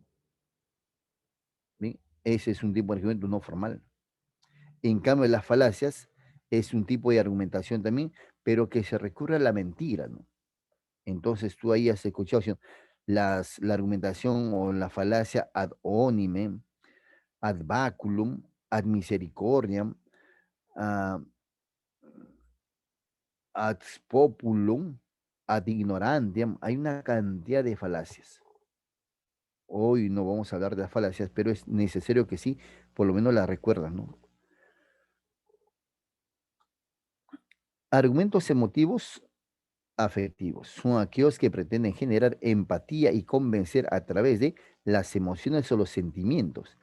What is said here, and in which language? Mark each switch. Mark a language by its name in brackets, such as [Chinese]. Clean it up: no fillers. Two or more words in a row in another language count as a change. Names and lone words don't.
[Spanish] ¿Bien? Ese es un tipo de argumento no formal. En cambio, las falacias es un tipo de argumentación también, pero que se recurre a la mentira, ¿no? Entonces tú ahí has escuchado ¿sí? La argumentación o la falacia [Latin] ad hominem, ad baculum, ad misericordiam, [Spanish] ah, [Latin] ad populum, ad ignorantiam. [Spanish] Hay una cantidad de falacias. Hoy no vamos a hablar de las falacias, pero es necesario que sí, por lo menos las recuerdas, ¿no? Argumentos emotivos afectivos son aquellos que pretenden generar empatía y convencer a través de las emociones o los sentimientos.